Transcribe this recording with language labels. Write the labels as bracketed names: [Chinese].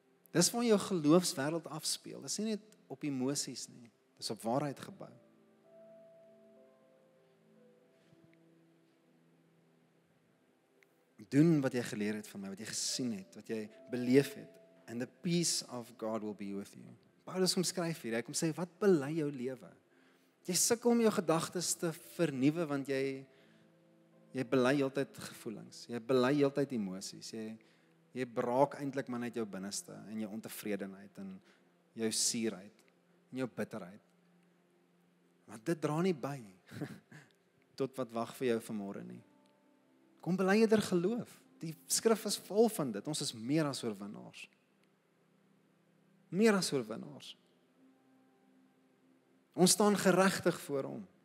[Afrikaans] Dis waar jou geloofswêreld afspeel. Dis nie net op emosies nie. Dis op waarheid gebou. Doen wat jy geleer het van my, wat jy gesien het, wat jy beleef het. [English] And the peace of God will be with you. [Afrikaans] Paulus skryf hier, hy kom sê, wat bely jou lewe? Jy sukkel om jou gedagtes te vernuwe, want jy bely heeltyd gevoelens, jy bely heeltyd emosies, jy braak eintlik maar net jou binneste, en jou ontevredenheid, en jou suurheid, en jou bitterheid. Maar dit dra nie by, tot wat wag vir jou vanmôre nie. Kom bely eerder geloof, die skrif is vol van dit, ons is meer as oorwinnaars. Meer as oorwinnaars. Ons staan geregtig voor hom.